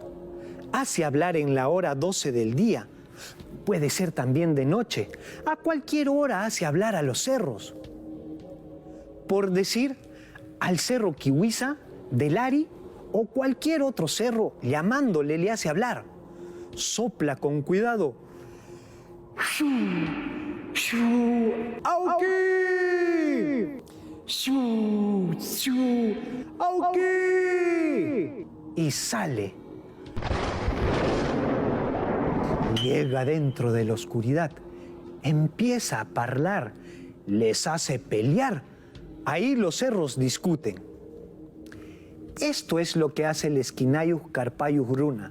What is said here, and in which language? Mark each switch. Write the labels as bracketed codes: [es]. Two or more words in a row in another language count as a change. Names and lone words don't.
[es] Hace hablar en la hora 12 del día. Puede ser también de noche. A cualquier hora hace hablar a los cerros. Por decir, al cerro Kiwisa, del Ari o cualquier otro cerro, llamándole le hace hablar. Sopla con cuidado. ¡Shu! ¡Shu! ¡Auki! ¡Shu! ¡Shu! ¡Auki! Y sale. Llega dentro de la oscuridad. Empieza a parlar. Les hace pelear. Ahí los cerros discuten. Esto es lo que hace el Esquinayus Carpayus Gruna.